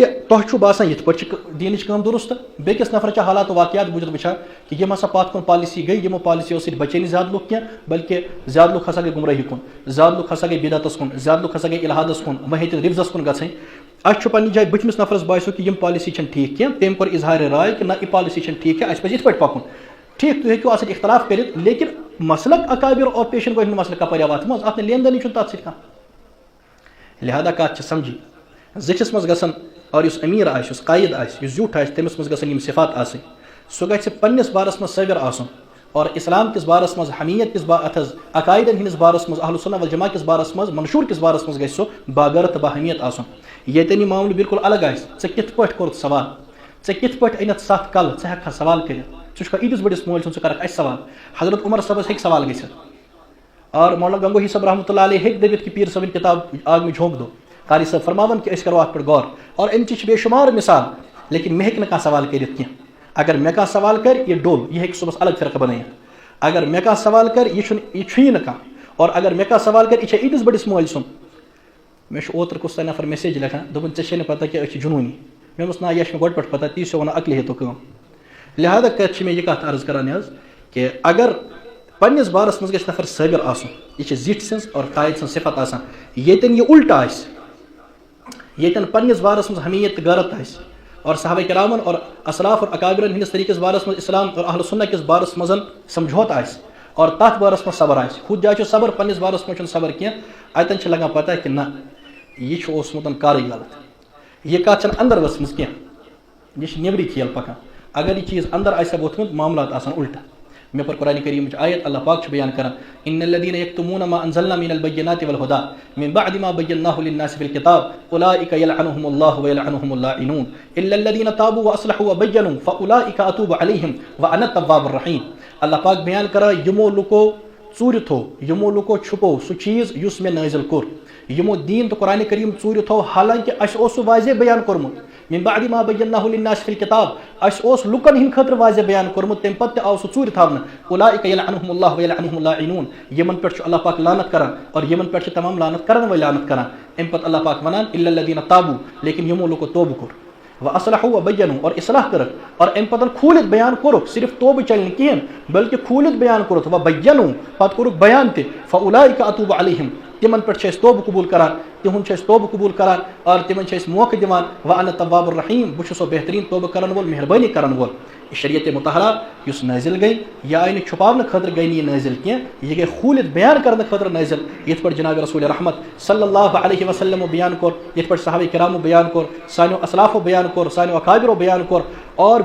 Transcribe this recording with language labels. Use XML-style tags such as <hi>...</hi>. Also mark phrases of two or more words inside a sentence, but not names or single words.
<ks>تۄہہِ چھُو باسان یِتھ پٲٹھۍ چھِ دیٖنٕچ کٲم درُست بیٚکِس نفرٕ چھِ حالات واقعات بوٗزِتھ وٕچھان کہِ یِم ہسا پتھ کُن پالسی گٔے یِمو پالسیو سۭتۍ بچے نہٕ زیادٕ لُکھ کینٛہہ بلکہِ زیادٕ لُکھ ہسا گٔے گُمرٲہی کُن زیادٕ لُکھ ہسا گٔے بِدعتس کُن زیادٕ لُکھ ہسا گٔے اِلحادس کُن وۄنۍ ہیٚتِن رِوزس کُن گژھٕنۍ اَسہِ چھُ پننہِ جایہِ بٕتھمِس نفرس باسیو کہِ یِم پالسی چھنہٕ ٹھیٖک کینٛہہ تٔمۍ کوٚر اظہارِ راے کہِ نہ یہِ پالسی چھنہٕ ٹھیٖک کینٛہہ اَسہِ پزِ یِتھ پٲٹھۍ پکُن ٹھیٖک تُہۍ ہیٚکِو اَتھ سۭتۍ اختلاف کٔرِتھ لیکن مسلک اکابر اور پیشن گوٚو نہٕ مسلہٕ کپٲرۍ آو اتھ منٛز اتھ نہٕ لین دینٕے چھُنہٕ تتھ سۭتۍ کانٛہہ لہٰذا کتھ چھِ سمجھی زِٹھِس منٛز گژھن اور یُس امیر آسہِ یُس قٲیِد آسہِ یُس زیُٹھ آسہِ تٔمِس منٛز گژھن یِم صفات آسٕنۍ سُہ گژھِ پننِس بارس منٛز صٲبِر آسُن اور اسلام کِس بارس منٛز حمیت کِس اتھ حظ عقایدن ہٕنٛدِس بارس منٛز اہلُ سُنہ والجماع کِس بارس منٛز منشوٗر کِس بارس منٛز گژھِ سُہ باغرت تہٕ باہمیت آسُن ییٚتٮ۪ن یہِ معاملہٕ بالکل الگ آسہِ ژےٚ کِتھ پٲٹھۍ کوٚرُتھ سوال ژےٚ کِتھ پٲٹھۍ أنِتھ 7 کلہٕ ژٕ ہٮ۪ککھا سوال کٔرِتھ ژٕ چھُکھا ییٖتِس بٔڑِس مٲلۍ سُنٛد ژٕ کرکھ اَسہِ سوال حضرت عمر صٲبس ہیٚکہِ سوال گٔژھِتھ اور مولانا گنگوہی صٲب رحمتہ</ks> <ar>اللہ علیہ</ar> <ks>ہیٚکہِ دٔپِتھ کہِ پیٖر صٲبٕنۍ کِتاب</ks> <ur>آگ میں جھونک دو</ur> <ks>قاری صٲب فرماوان کہِ أسۍ کرو اتھ پٮ۪ٹھ غور اور اَمچہِ چھِ بے شُمار مثال لیکن مےٚ ہیٚکہِ نہٕ کانٛہہ سوال کٔرِتھ کینٛہہ اگر مےٚ کانٛہہ سوال کرِ یہِ ڈوٚل یہِ ہیٚکہِ صُبحس الگ فرقہٕ بنٲیِتھ اگر مےٚ کانٛہہ سوال کرِ یہِ چھُیی نہٕ کانٛہہ اور اگر مےٚ کانٛہہ سوال کرِ یہِ چھا ییٖتِس بٔڑِس مٲلۍ سُنٛد مےٚ چھُ اوترٕ کُس تانۍ نفر میسیج لیکھان دوٚپُن ژےٚ چھے نہٕ پتہ کہِ أسۍ چھِ جنوٗنی مےٚ دوٚپُس نہ یہِ چھِ مےٚ گۄڈٕ پٮ۪ٹھ پتہ تی چھُ وَنان عقلہِ ہیٚتو کٲم لہٰذا کَتہِ چھِ مےٚ یہِ کَتھ عرض کران حظ کہِ اگر پننِس بارس منٛز گژھِ نفر صٲبِر آسُن یہِ چھِ زِٹھۍ سٕنٛز اور قایِد سٕنٛز صفت آسان ییٚتٮ۪ن یہِ اُلٹہٕ آسہِ ییٚتٮ۪ن پننِس بارس منٛز حمیت تہٕ غیرت آسہِ اور صحابہ کرامن اور اسلاف اور اکابرن ہٕنٛدِس طریٖقس بارس منٛز اسلام اور اہلُ سُنہ کِس بارس منٛز سمجھوتہٕ آسہِ اور تتھ بارس منٛز صبر آسہِ ہُتھ جایہِ چھُ صبر پننِس بارس منٛز چھُنہٕ صبر کینٛہہ اتٮ۪ن چھِ لگان پتہ کہِ نہ یہِ چھُ اوسمُت کارٕے غلط یہِ کتھ چھنہٕ اندر ؤژھمٕژ کینٛہہ یہِ چھِ نیبرٕے کھیل پکان اگر یہِ چیٖز اندر آسہِ ہا ووٚتھمُت معاملات آسان الٹہٕ مےٚ پٔر قرآنِ کریٖمٕچ آیت اللہ پاک چھُ بیان کران</ks> <ar>ان الذین یکتمون ما انزلنا من البینات والہدى من بعد ما بیناه للناس في الكتاب اولئک یلعنهم الله ویلعنهم اللاعنون الا الذین تابوا واصلحوا وبینوا فاولئک اتوب علیہم وانا التواب الرحیم</ar> <ks>اللہ پاک بیان کران یِمو لُکو ژوٗرِ تھوٚو یِمو لُکو چھُپو سُہ چیٖز یُس مےٚ نٲزِل کوٚر یِمو دیٖن تہٕ قرآنِ کریٖم ژوٗرِ تھوٚو حالانکہِ اَسہِ اوس سُہ واضح بیان کوٚرمُت</ks> <ar>من بعد ما بیناه للناس في الكتاب</ar> <ks>اَسہِ اوس لُکن ہٕنٛدِ خٲطرٕ واضح بیان کوٚرمُت تمہِ پتہٕ تہِ آو سُہ ژوٗرِ تھاونہٕ</ks> <ar>اولئک یلعنهم الله ویلعنهم اللاعنون</ar> <ks>یِمن پٮ۪ٹھ چھُ اللہ پاک لعنت کران اور یِمن پٮ۪ٹھ چھِ تمام لعنت کرن وٲلۍ لعنت کران امہِ پتہٕ اللہ پاک ونان</ks> <ar>الا الذین تابوا</ar> <ks>لیکن یِمو لُکو توبہٕ کوٚر</ks> <ar>واصلحوا وبینوا</ar> <ks>اور اصلاح کٔرٕکھ اور امہِ پتہٕ کھوٗلِتھ بیان کوٚرُکھ صرف توبہٕ چلہِ نہٕ کِہیٖنۍ بلکہِ کھوٗلِتھ بیان کوٚرُکھ وبینوا پتہٕ کوٚرُکھ بیان تہِ</ks> <ar>فاولئک اتوب علیہم</ar> <ks>تِمن پٮ۪ٹھ چھِ أسۍ توبہٕ قبوٗل کران تِہُنٛد چھِ أسۍ توبہٕ قبوٗل کران اور تِمن چھِ أسۍ موقعہٕ دِوان</ks> <ar>وانا التواب الرحیم</ar> <ks>بہٕ چھُس سو بہتریٖن توبہٕ کرن وول مہربٲنی کرن وول یہِ شریعت مطالعہ یُس نٲزِل گٔے یہِ آیہِ نہٕ چھُپاونہٕ خٲطرٕ گٔے نہٕ یہِ نٲزِل کینٛہہ یہِ گٔے کھوٗلِتھ بیان کرنہٕ خٲطرٕ نٲزِل یِتھ پٲٹھۍ جناب رسول رحمت</ks> <ar>صلی اللہ علیہ وسلمو</ar> <ks>بیان کوٚر یِتھ پٲٹھۍ صحابہ کرامو بیان کوٚر سانیو اسلافو بیان کوٚر سانیو اکابرو بیان کوٚر اور</ks>